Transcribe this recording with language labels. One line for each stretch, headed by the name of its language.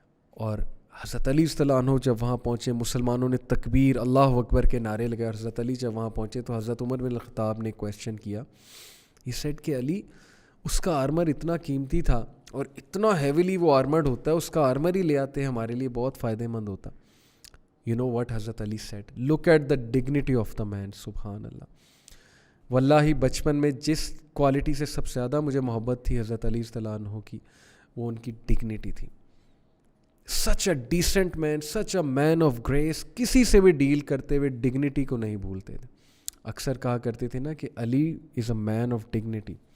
Urdu: اور حضرت علی رضی اللہ عنہ جب وہاں پہنچے، مسلمانوں نے تکبیر اللہ اکبر کے نعرے لگائے. اور حضرت علی جب وہاں پہنچے تو حضرت عمر بن الخطاب نے کویسچن کیا. یہ سیڈ کہ علی، اس کا آرمر اتنا قیمتی تھا اور اتنا ہیویلی وہ آرمرڈ ہوتا ہے، اس کا آرمر ہی لے آتے ہمارے لیے بہت فائدہ مند ہوتا.
English: You know what Hazrat Ali said? Look at the dignity of the man.
Arabic: سبحان اللہ.
Urdu: واللہ بچپن میں جس کوالٹی سے سب سے زیادہ مجھے محبت تھی حضرت علی رضی اللہ عنہ کی، وہ ان کی ڈگنیٹی تھی.
English: Such a decent man, such a man of grace.
Urdu: کسی سے بھی ڈیل کرتے ہوئے ڈگنیٹی کو نہیں بھولتے تھے. اکثر کہا کرتے تھے نا کہ
English: Ali is a man of dignity.